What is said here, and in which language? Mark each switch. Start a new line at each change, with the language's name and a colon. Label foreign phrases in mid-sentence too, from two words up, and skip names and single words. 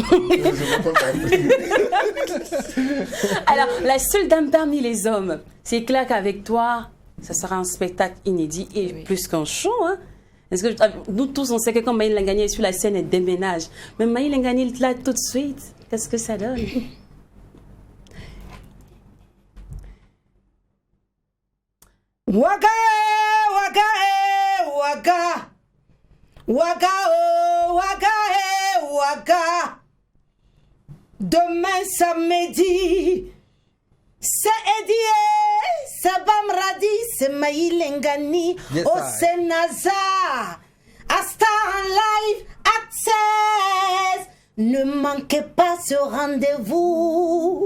French: Alors, la seule dame parmi les hommes, c'est clair qu'avec toi, ça sera un spectacle inédit et plus qu'un show, hein? Est-ce que nous tous, on sait que quand Maï Lengani est sur la scène, elle déménage. Mais Maï Lengani est là tout de suite. Qu'est-ce que ça donne? Waga, waga, waga. Waga, oh, waga, waga. Demain samedi, c'est Eddie, c'est Bamradi, c'est Maï Lengani,
English: Yes,
French: au I. Sénasa, à Star Live Access. Ne manquez pas ce rendez-vous.